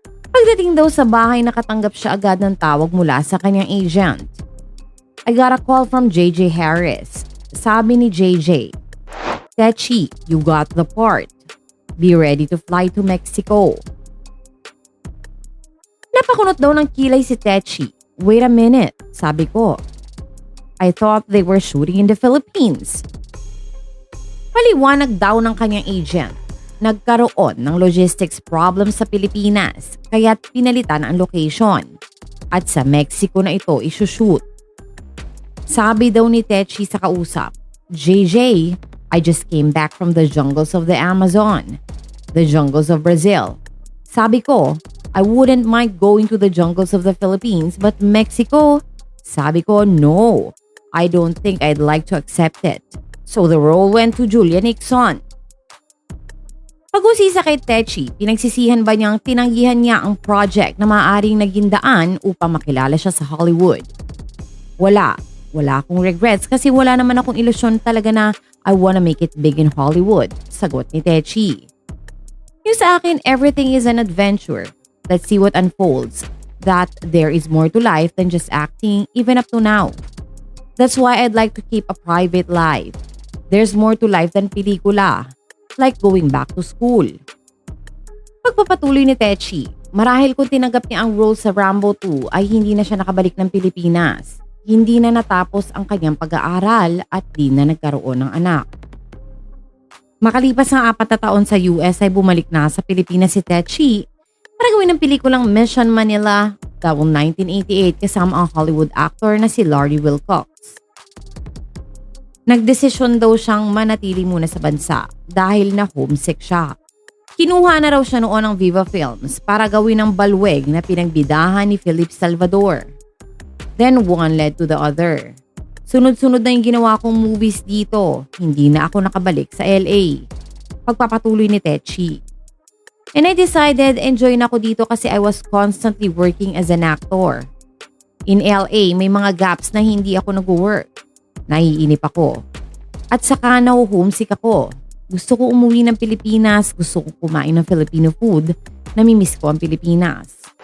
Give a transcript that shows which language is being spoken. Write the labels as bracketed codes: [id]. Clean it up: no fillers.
[tl] Pagdating daw sa bahay, nakatanggap siya agad ng tawag mula sa kanyang agent. [en] I got a call from JJ Harris. [tl] Sabi ni JJ, [en] Techi, you got the part. Be ready to fly to Mexico. [tl] Napakunot daw ng kilay si Techi. [en] Wait a minute, [tl] sabi ko. [en] I thought they were shooting in the Philippines. [tl] Paliwanag daw ng kanyang agent. Nagkaroon ng logistics problem sa Pilipinas kaya't pinalitan ang location. At sa Mexico na ito isushoot. Sabi daw ni Techi sa kausap, [en] JJ, I just came back from the jungles of the Amazon, the jungles of Brazil. [tl] Sabi ko, [en] I wouldn't mind going to the jungles of the Philippines, but Mexico? [tl] Sabi ko, [en] no, I don't think I'd like to accept it. So the role went to Julia Nixon. [tl] Pag-usisa kay Techi, pinagsisihan ba niyang tinanggihan niya ang project na maaaring naging daan upang makilala siya sa Hollywood? Wala akong regrets kasi wala naman akong ilusyon talaga na [en] I wanna make it big in Hollywood, [tl] sagot ni Techi. Yung sa akin, [en] everything is an adventure. Let's see what unfolds. That there is more to life than just acting even up to now. That's why I'd like to keep a private life. There's more to life than pelikula. Like going back to school. [tl] Pagpapatuloy ni Techi, marahil kung tinanggap niya ang role sa Rambo 2 ay hindi na siya nakabalik ng Pilipinas. Hindi na natapos ang kanyang pag-aaral at di na nagkaroon ng anak. Makalipas ang 4 na taon sa US ay bumalik na sa Pilipinas si Techi para gawin ng pelikulang Mission Manila taong 1988 kasama ang Hollywood actor na si Larry Wilcox. Nagdesisyon daw siyang manatili muna sa bansa dahil na homesick siya. Kinuha na raw siya noon ng Viva Films para gawin ang balweg na pinagbidahan ni Philip Salvador. [en] Then one led to the other. [tl] Sunod-sunod na yung ginawa kong movies dito. Hindi na ako nakabalik sa LA. Pagpapatuloy ni Techi. [en] And I decided enjoy [tl] na ako dito kasi [en] I was constantly working as an actor. In LA, [tl] may mga gaps na hindi ako nag-work. Naiinip ako. At saka homesick ako. Gusto ko umuwi ng Pilipinas, gusto ko kumain ng Filipino food, namimiss ko ang Pilipinas.